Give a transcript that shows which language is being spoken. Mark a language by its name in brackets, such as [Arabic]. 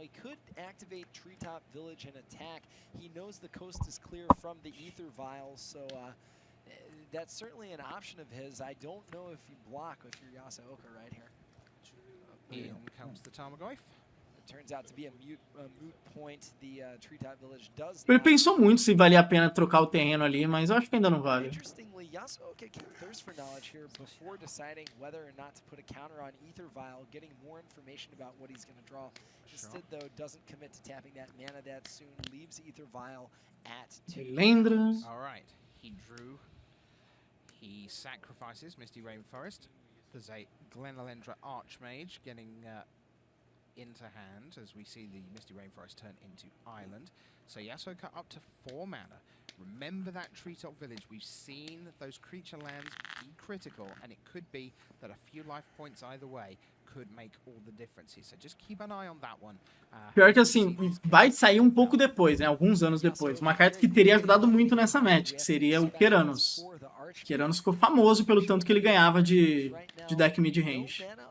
[English] He could activate Treetop Village and attack. He knows the coast is clear from the Aether Vials, so that's certainly an option of his. I don't know if you block with your Yasuoka right here. In comes the Tarmogoyf. It turns out to be a moot point. The Treetop Village does. [Portuguese] Ele pensou muito se valia a pena trocar o terreno ali, mas eu acho que ainda não vale. [English] Interestingly, Yasuoka can thirst for knowledge here before deciding whether or not to put a counter on Aether Vial, getting more information about what he's going to draw. Instead, though, doesn't commit to tapping that mana that soon, leaves Aether Vial at 2. Elendra. All right, he drew. He sacrifices Misty Rainforest. There's a Glenelendra Archmage getting into hand as we see the Misty Rainforest turn into Island. So Yasuoka up to 4 mana. Remember that treetop village. We've seen those creature lands be critical, and it could be that a few life points either way could make all the differences. So just keep an eye on that one. [Portuguese] Pior que assim, vai sair um pouco depois, né? Alguns anos depois. Uma carta que teria ajudado muito nessa match, que seria o Keranos. Keranos ficou famoso pelo tanto que ele ganhava de deck mid-range.